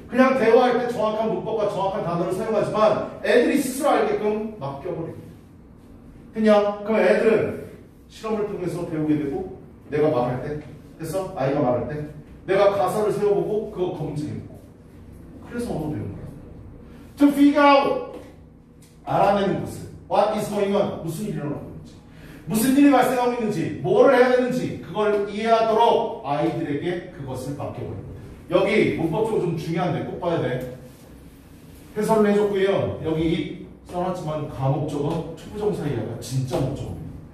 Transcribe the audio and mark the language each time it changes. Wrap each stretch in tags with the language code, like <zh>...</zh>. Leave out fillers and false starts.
<ko>그냥 대화할 때 정확한 문법과 정확한 단어를 사용하지만 애들이 스스로 알게끔 맡겨버립니다. 그냥 그럼 애들은 실험을 통해서 배우게 되고 내가 말할 때 됐어? 아이가 말할 때 내가 가설을 세워보고 그거 검증해보고 그래서 언어 배우는 거야.</ko> <en>To figure out</en> <ko>알아내는 것을</ko> <en>What is going on?</en> <ko>무슨 일이 일어나고 있는지 무슨 일이 발생하고 있는지 뭐를 해야 되는지 그걸 이해하도록 아이들에게 그것을 맡겨버립니다. 여기 문법적으로 좀 중요한데 꼭 봐야 돼. 해설을 해줬고요. 여기 써놨지만 가목적어 초부정사 이하가 진짜 목적어입니다.</ko>